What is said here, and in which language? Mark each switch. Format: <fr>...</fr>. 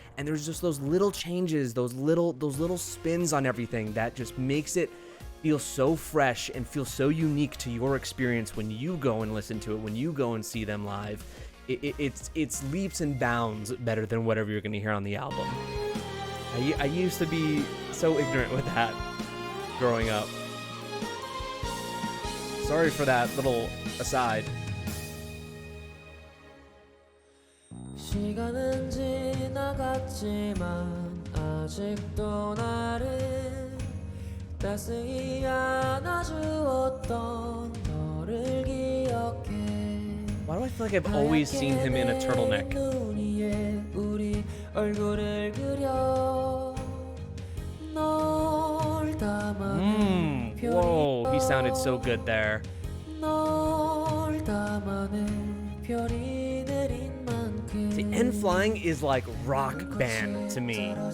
<en>And there's just those little changes, those little spins on everything that just makes it feel so fresh and feel so unique to your experience when you go and listen to it, when you go and see them live. It's leaps and bounds better than whatever you're going to hear on the album. I used to be so ignorant with that growing up. Sorry for that little aside.</en> <ko>시간은 지나갔지만 아직도 나를 따스히 안아주었던 너를 기억해.</ko> <en>Why do I feel like I've always seen him in a turtleneck? Whoa, he sounded so good there. The N.Flying is like rock band to me.</en>